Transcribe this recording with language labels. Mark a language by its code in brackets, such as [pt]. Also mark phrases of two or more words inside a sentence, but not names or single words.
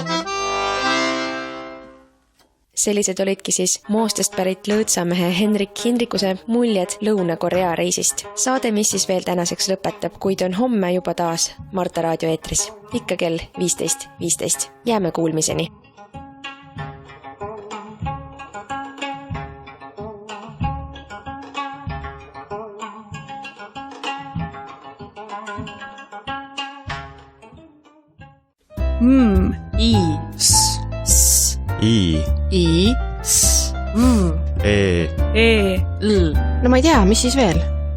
[et] Sellised olidki siis Moostest pärit lõõtsamehe Henrik Hindrikuse muljed Lõuna-Korea reisist. Saade, mis siis veel tänaseks lõpetab, kuid on homme juba taas Marta raadio eetris. Ikka kell 15.15. Jääme kuulmiseni. I, S, S, I, I, S, V, E, E, L. No ma ei tea, mis siis veel?